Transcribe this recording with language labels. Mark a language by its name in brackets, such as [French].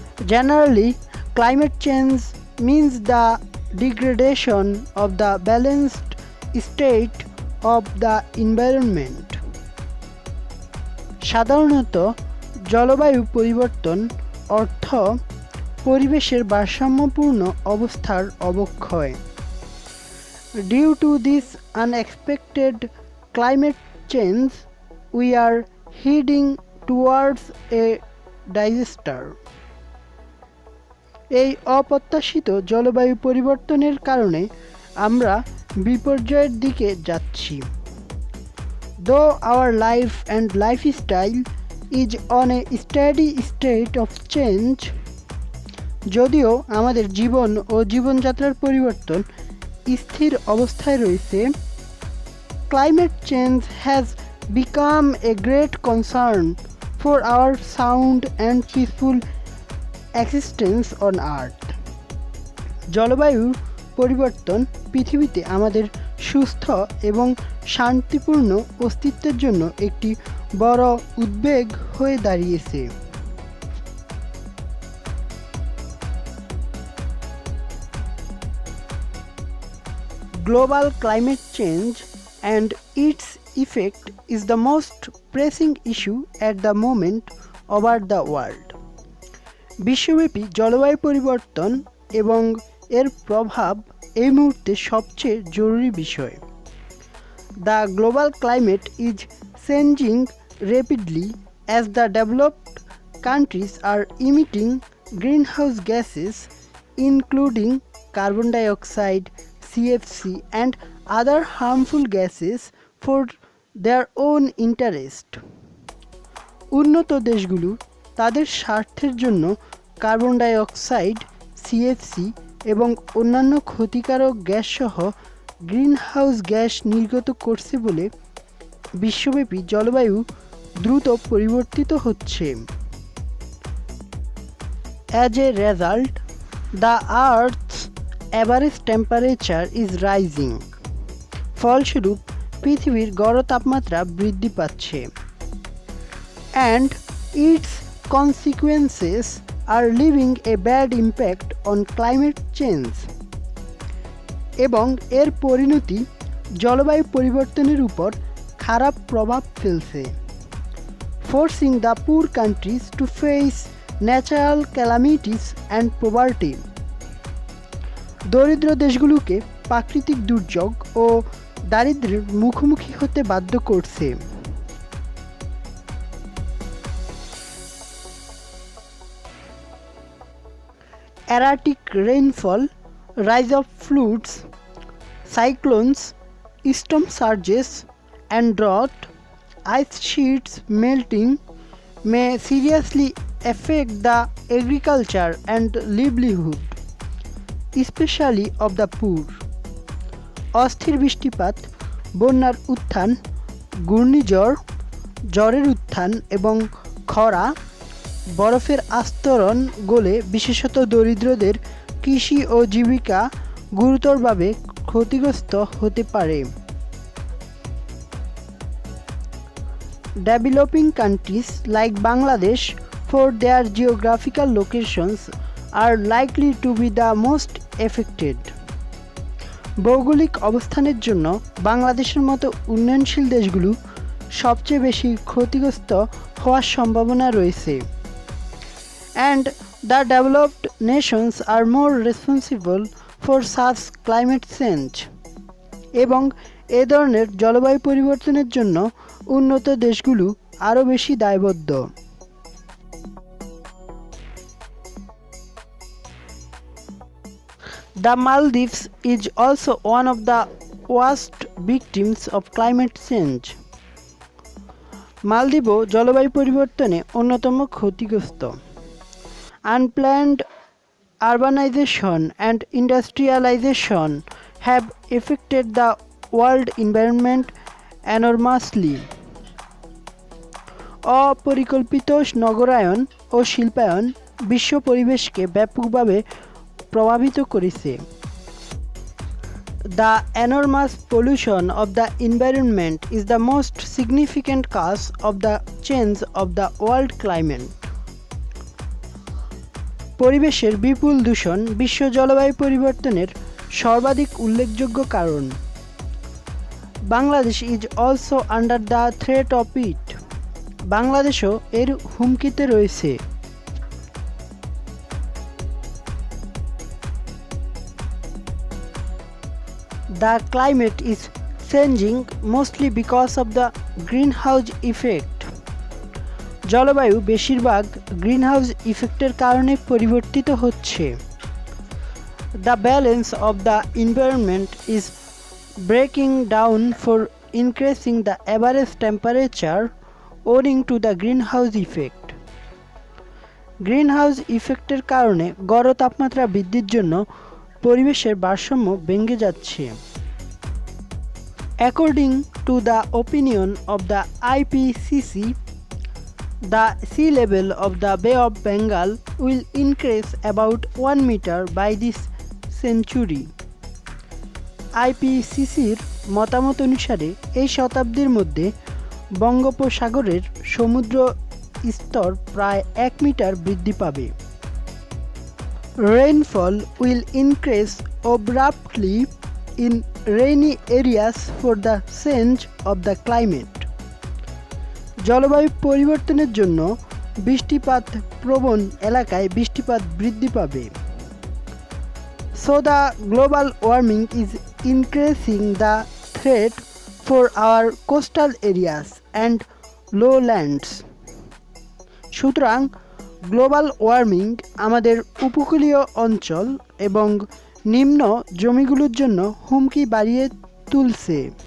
[English] Generally climate change means the degradation of the balanced state of the environment. [Bangla] সাধারণত জলবায়ু পরিবর্তন অর্থ পরিবেশের ভারসাম্যপূর্ণ অবস্থার অবক্ষয়। [English] Due to this unexpected climate change, we are heading towards a disaster. [Bangla] এই অপ্রত্যাশিত জলবায়ু পরিবর্তনের কারণে আমরা বিপর্যয়ের দিকে যাচ্ছি। [English] Though our life and lifestyle is on a steady state of change, [Bangla] যদিও আমাদের জীবন ও জীবনযাত্রার পরিবর্তন স্থির অবস্থায় রয়েছে, [English] climate change has become a great concern for our sound and peaceful existence on earth. [Bangla] জলবায়ুর পরিবর্তন পৃথিবীতে আমাদের সুস্থ এবং শান্তিপূর্ণ অস্তিত্বের জন্য একটি বড় উদ্বেগ হয়ে দাঁড়িয়েছে। [English] Global climate change and its effect is the most pressing issue at the moment over the world. [Bangla] বিশ্বব্যাপী জলবায়ু পরিবর্তন এবং এর প্রভাব এই মুহূর্তে সবচেয়ে জরুরি বিষয়। [English] The global climate is changing rapidly as the developed countries are emitting greenhouse gases including carbon dioxide, CFC and other harmful gases for their own interest. [Bangla] উন্নত দেশগুলো তাদের স্বার্থের জন্য কার্বন ডাই অক্সাইড, সিএফসি এবং অন্যান্য ক্ষতিকারক গ্যাস সহ greenhouse gas নির্গত করছে বলে বিশ্বব্যাপী জলবায়ু দ্রুত পরিবর্তিত হচ্ছে। [English] As a result, the Earth's average temperature is rising. [Bangla] ফলস্বরূপ পৃথিবীর গড় তাপমাত্রা বৃদ্ধি পাচ্ছে। [English] And its consequences are leaving a bad impact on climate change. [Bangla] এবং এর পরিণতি জলবায়ু পরিবর্তনের উপর খারাপ প্রভাব ফেলছে। [English] Forcing the poor countries to face natural calamities and poverty. [Bangla] দরিদ্র দেশগুলোকে প্রাকৃতিক দুর্যোগ ও দারিদ্র্যের মুখোমুখি হতে বাধ্য করছে। [English] Erratic rainfall, rise of floods, cyclones, storm surges and drought, ice sheets melting may seriously affect the agriculture and livelihood, especially of the poor. [Bangla] অস্থির বৃষ্টিপাত, বন্যার উত্থান, ঘূর্ণিঝড়, ঝড়ের উত্থান এবং খরা, বরফের আস্তরণ গলে বিশেষত দরিদ্রদের কৃষি ও জীবিকা গুরুতরভাবে ক্ষতিগ্রস্ত হতে পারে। [English] Developing countries like Bangladesh, for their geographical locations, are likely to be the most affected. [Bangla] ভৌগোলিক অবস্থানের জন্য বাংলাদেশের মতো উন্নয়নশীল দেশগুলো সবচেয়ে বেশি ক্ষতিগ্রস্ত হওয়ার সম্ভাবনা রয়েছে। [English] And the developed nations are more responsible for such climate change. [Bangla] এবং এ ধরনের জলবায়ু পরিবর্তনের জন্য উন্নত দেশগুলো আরও বেশি দায়বদ্ধ। [English] The Maldives is also one of the worst victims of climate change. [Bangla] মালদ্বীপও জলবায়ু পরিবর্তনে অন্যতম ক্ষতিগ্রস্ত। [English] Unplanned urbanization and industrialization have affected the world environment enormously. [Bangla] অপরিকল্পিত নগরায়ন ও শিল্পায়ন বিশ্ব পরিবেশকে ব্যাপকভাবে প্রভাবিত করেছে। [English] The enormous pollution of the environment is the most significant cause of the change of the world climate. [Bangla] পরিবেশের বিপুল দূষণ বিশ্ব জলবায়ু পরিবর্তনের সর্বাধিক উল্লেখযোগ্য কারণ। [English] Bangladesh is also under the threat of it. [Bangla] বাংলাদেশও এর হুমকিতে রয়েছে। [English] The climate is changing mostly because of the greenhouse effect. [Bangla] জলবায়ু বেশিরভাগ গ্রিনহাউস ইফেক্টের কারণে পরিবর্তিত হচ্ছে। [English] The balance of the environment is breaking down for increasing the average temperature owing to the greenhouse effect. [Bangla] Greenhouse ইফেক্টের কারণে গড় তাপমাত্রা বৃদ্ধির জন্য পরিবেশের ভারসাম্য ভেঙে যাচ্ছে। [English] According to the opinion of the IPCC, the sea level of the Bay of Bengal will increase about 1 meter by this century. [Bangla] IPCCর মতামত অনুসারে এই শতাব্দীর মধ্যে বঙ্গোপসাগরের সমুদ্র স্তর প্রায় 1 মিটার বৃদ্ধি পাবে। [English] Rainfall will increase abruptly in rainy areas for the change of the climate. [Bangla] জলবায়ু পরিবর্তনের জন্য বৃষ্টিপাত প্রবণ এলাকায় বৃষ্টিপাত বৃদ্ধি পাবে। [English] So the global warming is increasing the threat for our coastal areas and lowlands. [Bangla] সুতরাং গ্লোবাল ওয়ার্মিং আমাদের উপকূলীয় অঞ্চল এবং নিম্ন জমিগুলোর জন্য হুমকি বাড়িয়ে তুলছে।